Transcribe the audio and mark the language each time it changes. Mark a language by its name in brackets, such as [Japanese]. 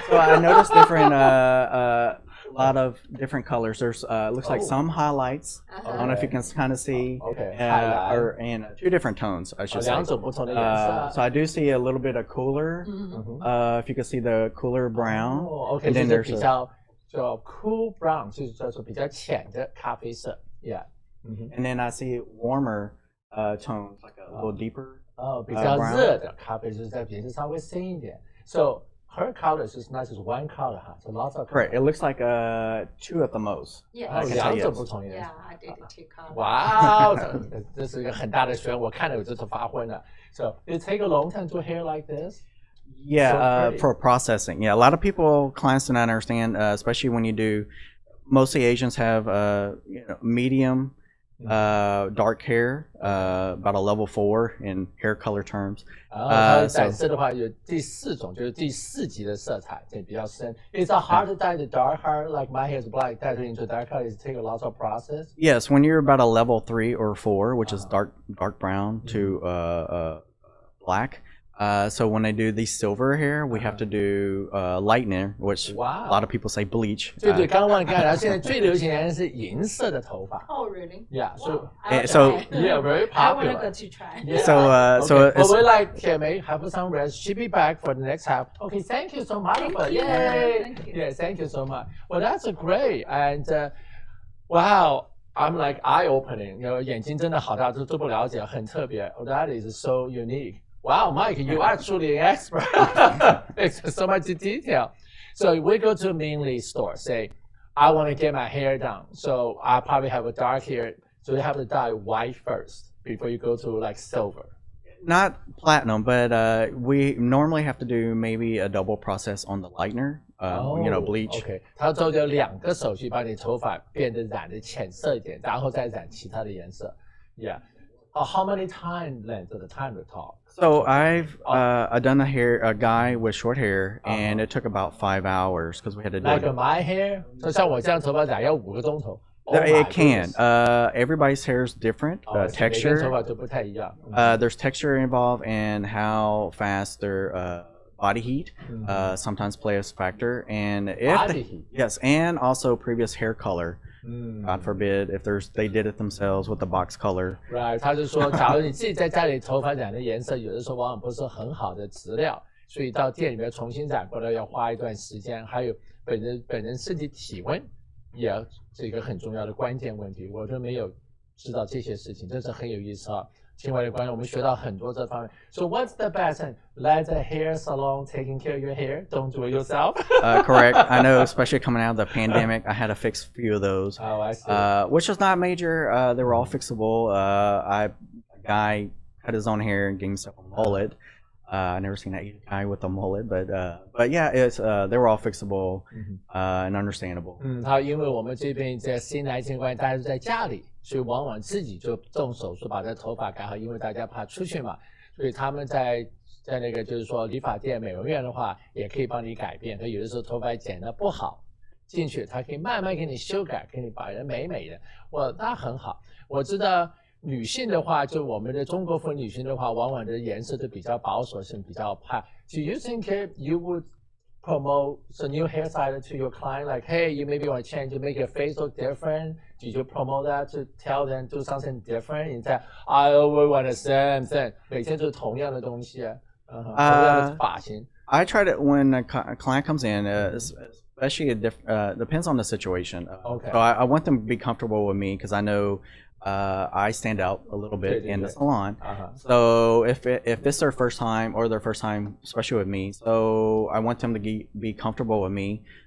[English] So I noticed different a lot of different colors. There's looks like some highlights. I don't know if you can kind of see. Okay. Or and 2 different tones, I should say. [Chinese] 2种不同的颜色。 [English] So I do see a little bit of cooler. If you can see the cooler brown. OK， and then [Chinese] 就是 [English] there's [Chinese] 比较叫 cool brown， 就是叫做比较浅的咖啡色。 [English] Yeah。 And then I see warmer tones, like a little deeper. [Chinese] 比较热的咖啡就是在颜色稍微深一点。 [English] So her color is not just one color 哈，so lots of color. Right. It looks like 2 at the most. Yeah. I can tell 2 you. [Chinese] 种不同颜 [English] Yeah, [Chinese] 色。 [English] I did it too. [Chinese] 哇，这是一个很大的学问，我看了我就是发昏了。 [English] So it take a long time to hair like this. Yeah, So pretty. for processing. Yeah, a lot of people, clients do not understand, especially when you do. Mostly Asians have medium, dark hair, about a level 4 in hair color terms. [Chinese] 然后它展示的话有第4种，就是第4级的色彩，这比较深。 [English] It's hard to dye the dark hair like my hair is black. Dye it into dark hair is take a lot of process. Yes, when you're about a level 3 or 4, which is dark brown to black. So when they do the silver hair, we have to do lightening, which Wow. a lot of people say bleach. [Chinese] 对对，刚刚忘了看，然后现在最流行的是银色的头发。 [English] Oh, really? Yeah, so So yeah, very I want to popular. go to try. Yeah. So, so okay. it's- But we like Tianmei have some rest. She'll be back for the next half. Okay, thank you so much. Thank for you. Yay! Thank you. Yeah, thank you so much. Well, that's great. And wow, I'm like eye-opening. [Chinese] 眼睛真的好大，都不了解，很特别。 [English] Oh, that is so unique. Wow, Mike, you are truly an expert. It's so much detail. So we go to mainly store. Say, I want to get my hair done. So I probably have a dark hair. So you have to dye white first before you go to like silver. not platinum, but we normally have to do maybe a double process on the lightener. Bleach. [Chinese] OK， 它都有2个手续把你头发变得染的浅色一点，然后再染其他的颜色。 [English] Yeah. How many time length of the time to talk? So I've done a guy with short hair, and it took about 5 hours because we had to do Like it. my hair， [Chinese] 就像我这样头发染要5个钟头。 [English] Oh my It can. goodness. Everybody's hair is different. [Chinese] 每个人头 [English] Texture. [Chinese] 发都不太一样。 [English] There's texture involved and how fast their body heat sometimes play a factor. And if Body heat. yes, and also previous hair color. God forbid if they did it themselves with the box color. [Chinese] Right， 他就说，假如你自己在家里头发染的颜色，有的时候往往不是很好的质料，所以到店里面重新染过来要花一段时间。还有本人身体体温也是一个很重要的关键问题，我都没有知道这些事情，真是很有意思啊。亲爱的观众，我们学到很多这方面。 [English] So what's the best thing? Let the hair salon taking care of your hair. Don't do it yourself. Correct. I know, especially coming out of the pandemic, I had to fix a few of those. Oh, I see. Which was not major. They were all fixable. A guy cut his own hair and gave himself a mullet. I never seen that guy with a mullet, but yeah, it's they were all fixable and understandable. [Chinese] 他因为我们这边在新来情况，大家都在家里，所以往往自己就动手术把这头发改好，因为大家怕出去嘛，所以他们在那个就是说理发店、美容院的话，也可以帮你改变。他有的时候头发剪得不好，进去他可以慢慢给你修改，给你把人美美的。那很好。我知道女性的话，就我们的中国妇女性的话，往往的颜色都比较保守性，比较怕。 [English] Do you think you would promote a new hairstyle to your client? Like, hey, you maybe want to change to make your face look different. Did you promote that to tell them do something different? Instead, I always want the same thing. [Chinese] 每天都是同样的东西，同样的发型。 [English] I try to when a client comes in, especially depends on the situation. Okay. So I want them to be comfortable with me because I know I stand out a little bit in the salon. So if this is their first time or their first time, especially with me, so I want them to be comfortable with me.